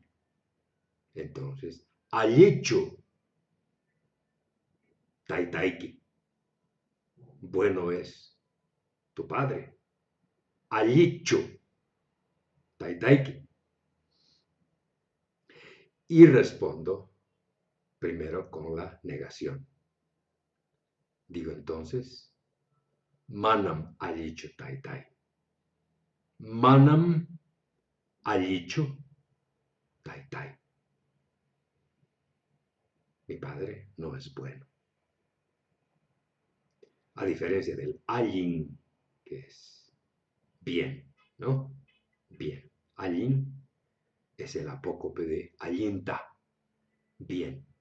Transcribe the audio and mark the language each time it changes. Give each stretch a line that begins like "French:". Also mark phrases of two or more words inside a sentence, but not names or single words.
Spanish: Entonces,
Quechua: allicho, taitaiki,
Spanish: bueno es tu padre,
Quechua: allicho, taitaiki.
Spanish: Y respondo primero con la negación. Digo entonces,
Quechua: manam allicho taitai. Manam allicho taitai.
Spanish: Mi padre no es bueno. A diferencia del allin, que es bien, ¿no? Bien. Allin es el apócope de allinta, bien.